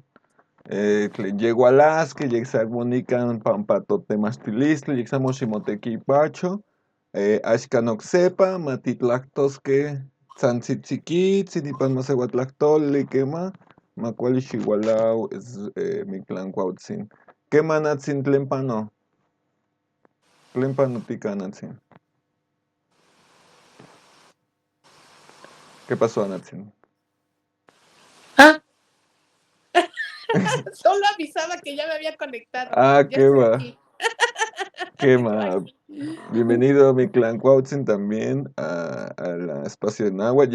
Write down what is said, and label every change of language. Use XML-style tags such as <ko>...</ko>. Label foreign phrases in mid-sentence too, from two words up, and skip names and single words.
<nah>Yegualas, que yexagmonican pampatotemastilistli, yexamoximoteki pacho, axcanoxepa, matitlactosque, tzantzitzikit, sinipan masehuatlactoli, quema, macuali xigualau, es miclancuautzin. Quema natzin tlempano, tlempano tica natzin.</nah> <es>¿Qué pasó, Natzin? Ah, solo avisaba que ya me había conectado. Ah, Ya qué estoy va, aquí. qué Yo, ay, va. sí. Bienvenido, mi clan Cuauhtzin, también a espacio de Nahua.</es>